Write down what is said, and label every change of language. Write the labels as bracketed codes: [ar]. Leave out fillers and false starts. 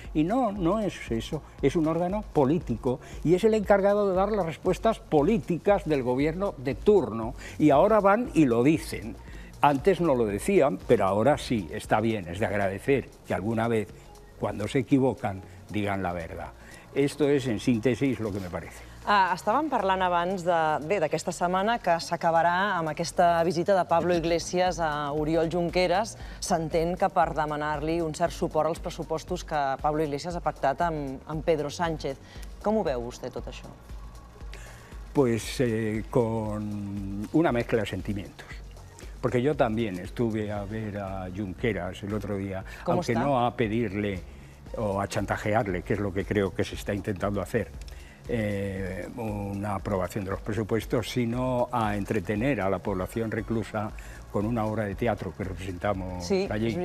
[es] Y no es eso, es un órgano político y es el encargado de dar las respuestas políticas del gobierno de turno. Y ahora van y lo dicen. Antes no lo decían, pero ahora sí, está bien, es de agradecer que alguna vez, cuando se equivocan, digan la verdad. Esto es, en síntesis, lo que me parece. [ca] Estàvem parlant abans d'aquesta setmana que s'acabarà amb aquesta visita de Pablo Iglesias a Oriol Junqueras. S'entén que per demanar-li un cert suport als pressupostos que Pablo Iglesias ha pactat amb Pedro Sánchez. Com ho veu vostè, tot això? [es] Pues con una mezcla de sentimientos. Porque yo también estuve a ver a Junqueras el otro día, aunque no a pedirle o a chantajearle, que es lo que creo que se está intentando hacer, una aprobación de los presupuestos, sino a entretener a la población reclusa con una obra de teatro que representamos allí.